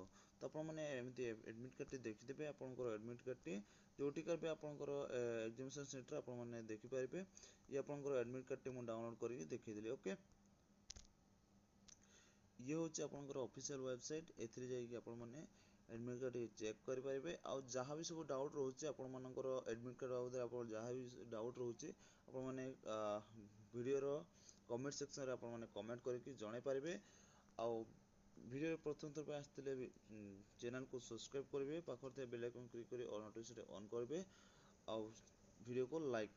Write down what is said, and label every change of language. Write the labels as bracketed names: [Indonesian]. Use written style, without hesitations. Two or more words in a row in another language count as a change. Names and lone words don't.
[Odia] ତ ଆପଣ ମାନେ ଏମିତି [English] admit card [Odia] ଟି ଦେଖି ଦେବେ। ଆପଣଙ୍କର [English] admit card [Odia] ଟି ଯୋଉଟି କରିବେ ଆପଣଙ୍କର [English] examination center [Odia] ଆପଣ ମାନେ ଦେଖି ପାରିବେ। ଏ ଆପଣଙ୍କର [English] admit card [Odia] ଟି ମୁଁ ଡାଉନଲୋଡ୍ କରିକି ଦେଖେଇ ଦେଲି। ଓକେ ଏ ହଉଛି ଆପଣଙ୍କର [English] official website [Odia] ଏଥିରେ ଯାଇ କି ଆପଣ ମାନେ [English] admit card [Odia] ଟିକେ ଚେକ୍ କରିପାରିବେ। ଆଉ ଯାହା ବି ସବୁ ଡାଉଟ୍ ରହୁଛି ଆପଣମାନଙ୍କର [English] admit card [Odia] ବାବଦରେ ଆପଣ ଯାହା ବି ଡାଉଟ୍ ରହୁଛି ଆପଣମାନେ ଭିଡ଼ିଓର [English] comment sectionରେ [Odia] ଆପଣମାନେ କମେଣ୍ଟ କରିକି ଜଣାଇ ପାରିବେ। ଆଉ ଭିଡ଼ିଓରେ ପ୍ରଥମ ଥର ପାଇଁ ଆସିଥିଲେ ଚ୍ୟାନେଲକୁ ସବସ୍କ୍ରାଇବ୍ କରିବେ, ପାଖରେ ଥିବା [English] bell icon [Odia] କ୍ଲିକ୍ କରି [English] all notification on [Odia] କରିବେ ଆଉ ଭିଡ଼ିଓକୁ ଲାଇକ୍ କରିବେ।